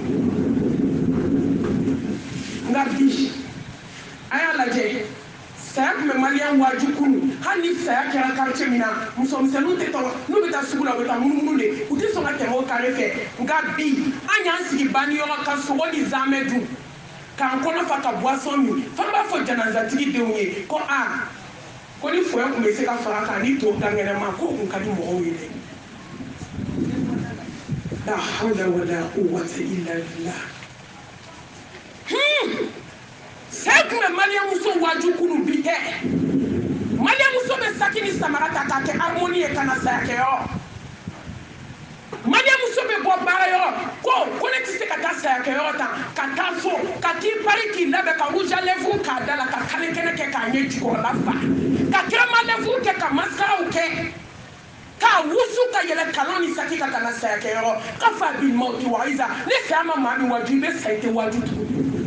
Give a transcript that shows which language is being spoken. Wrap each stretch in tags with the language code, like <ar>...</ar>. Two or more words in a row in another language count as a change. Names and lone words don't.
<bm>nka bi a y'a lajɛ saya tun bɛ maliyɛn waaju kunu hali ni saya kɛra quartier min na musomisɛnninw tɛ tɔgɔ n'u bɛ taa sugu la u bɛ taa munumunu de u tɛ sɔn ka tɛmɛ o kare fɛ nka bi an y'an sigi baniyɔrɔ ka sogo ni zamɛ dun k'an kɔnɔ fa ka boisson min fana b'a fɔ janazatigi denw ye ko a ko ni foyer tun bɛ se ka fara kan ni to dankɛnɛma ko o tun ka di mɔgɔw ye dɛ</bm> <ar>لا حول ولا قوة إلا بالله</ar> <bm>saya tun bɛ maliyɛn muso waaju kunu bi tɛ maliyɛn muso bɛ saki ni samara ta k'a kɛ harmonie ye ka na saya kɛ yɔrɔ maliyɛn muso bɛ bɔ baara yɔrɔ ko ne tɛ se ka taa saya kɛ yɔrɔ ta ka taa so ka t'i pari k'i labɛn ka</bm> <fr>rouge à lèvres</fr> <bm>k'a da la ka kale kɛnɛ kɛ k'a ɲɛ jukɔrɔla fa ka</bm> <fr>crème à lèvres</fr> <bm>kɛ ka masaraw kɛ k'a wusu ka yɛlɛ kalon ni saki ka na saya kɛ yɔrɔ ka fa bil mawti wa iza ne saya ma maa min waaju i bɛ sa i tɛ waaju tuguni</bm>